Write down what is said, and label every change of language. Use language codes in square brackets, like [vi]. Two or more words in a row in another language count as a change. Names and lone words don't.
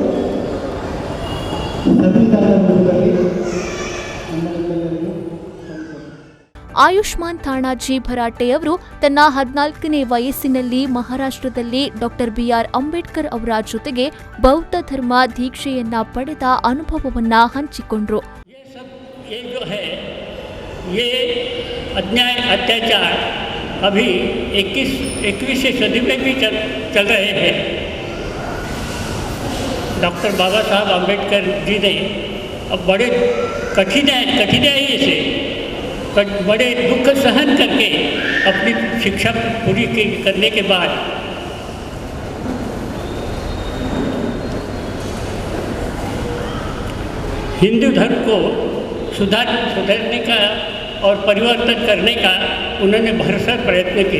[kn] ಆಯುಷ್ಮಾನ್ ಥಾಣಾಜಿ ಭರಾಟೆಯವರು ತನ್ನ 14ನೇ ವಯಸ್ಸಿನಲ್ಲಿ ಮಹಾರಾಷ್ಟ್ರದಲ್ಲಿ ಡಾಕ್ಟರ್ ಬಿಆರ್ ಅಂಬೇಡ್ಕರ್ ಅವರ ಜೊತೆಗೆ ಬೌದ್ಧ ಧರ್ಮ ದೀಕ್ಷೆಯನ್ನ ಪಡೆದ ಅನುಭವವನ್ನ ಹಂಚಿಕೊಂಡ್ರು. [hi] अन्याय अत्याचार अभी 21वीं सदी में भी चल रहे हैं. डॉक्टर बाबा साहब अम्बेडकर जी ने अब बड़े कठिनाई से बड़े दुख सहन करके अपनी शिक्षा पूरी करने के बाद हिंदू धर्म को सुधारने का और परिवर्तन करने का उन्होंने भरसक प्रयत्न किया.